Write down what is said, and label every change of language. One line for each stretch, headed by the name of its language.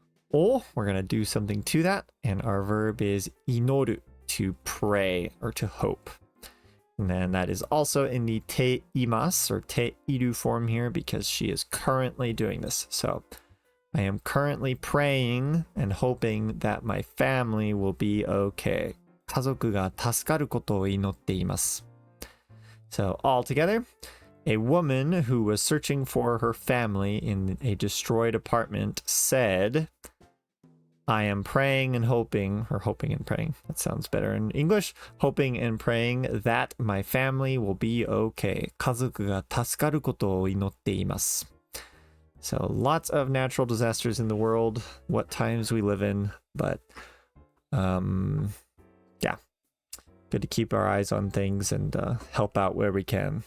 English: Or we're going to do something to that. And our verb is 祈る, to pray or to hope. And then that is also in the ています or ている form here because she is currently doing this. So I am currently praying and hoping that my family will be okay.
Japanese: 家族が助かることを祈っています.
English: So all together, a woman who was searching for her family in a destroyed apartment said, I am praying and hoping, or hoping and praying, that sounds better in English, hoping and praying that my family will be okay.
Japanese: 家族が助かることを祈っています.
English: So lots of natural disasters in the world, what times we live in, but yeah, good to keep our eyes on things and help out where we can.